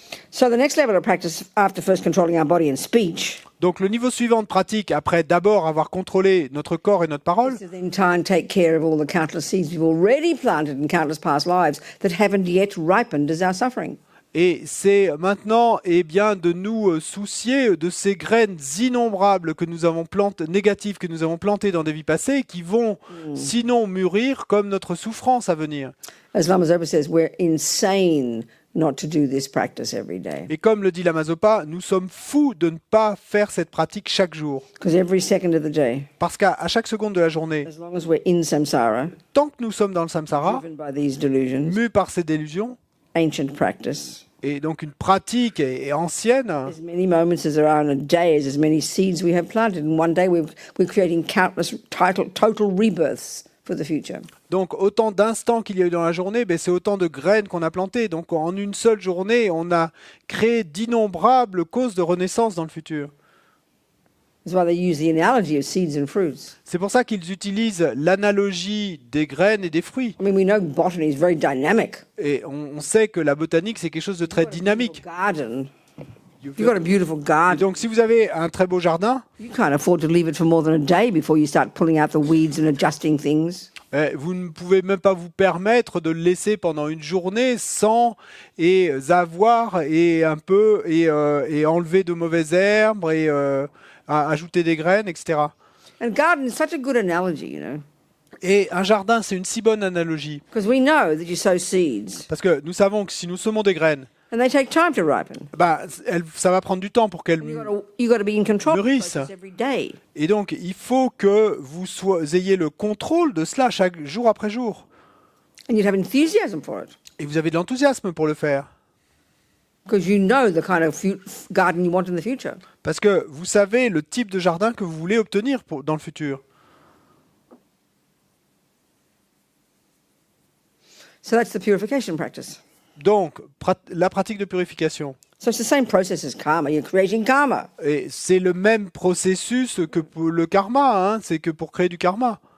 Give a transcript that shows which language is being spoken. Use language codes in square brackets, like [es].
[en] So the next level of practice after first controlling our body and speech [fr] Donc le niveau suivant de pratique, après d'abord avoir contrôlé notre corps et notre parole, [en] is to then try and take care of all the countless seeds we've already planted in countless past lives that haven't yet ripened as our suffering. [fr] et c'est maintenant de nous soucier de ces graines innombrables que nous avons plantées, négatives que nous avons plantées dans des vies passées, qui vont sinon mûrir comme notre souffrance à venir. [en] As Lama Zopa says, we're insane not to do this practice every day. [fr] Et comme le dit Lama Zopa, nous sommes fous de ne pas faire cette pratique chaque jour. [en] Because every second of the day, [fr] Parce qu'à chaque seconde de la journée, [en] as long as we're in samsara, [fr] tant que nous sommes dans le samsara, [en] driven by these delusions, [fr] mus par ces délusions, [en] ancient practice, [fr] et donc une pratique est ancienne, [en] as many moments as there are in a day is as many seeds we have planted. In one day we're creating countless total rebirths for the future. [fr] donc autant d'instants qu'il y a eu dans la journée, c'est autant de graines qu'on a plantées. Donc en une seule journée, on a créé d'innombrables causes de renaissance dans le futur. [en] That's why they use the analogy of seeds and fruits. [fr] C'est pour ça qu'ils utilisent l'analogie des graines et des fruits. [en] I mean, we know botany is very dynamic. [fr] Et on sait que la botanique, c'est quelque chose de très dynamique. [en] Garden. You've got a beautiful [fr] Et [en] garden. [fr] donc si vous avez un très beau jardin, [en] You can't afford to leave it for more than a day before you start pulling out the weeds and adjusting things. [fr] vous ne pouvez même pas vous permettre de le laisser pendant une journée sans avoir et enlever de mauvaises herbes et ajouter des graines, etc. [en] And garden is such a good analogy, [fr] Et un jardin, c'est une si bonne analogie. [en] because we know that you sow seeds [fr] Parce que nous savons que si nous semons des graines, [en] and they take time to ripen. [fr] ça va prendre du temps pour qu'elles... [en] You got to be in control of the [fr] Mûrissent. [en] process every day. [fr] Et donc, il faut que vous ayez le contrôle de cela chaque jour après jour. [en] And you'd have enthusiasm for it [fr] Et vous avez de l'enthousiasme pour le faire. [en] because you know the kind of garden you want in the future. [fr] Parce que vous savez le type de jardin que vous voulez obtenir dans le futur. [en] So that's the purification practice. [fr] Donc, la pratique de purification. [en] So it's the same process as karma. You're creating karma. [fr] Et c'est le même processus que pour le karma. C'est que pour créer du karma.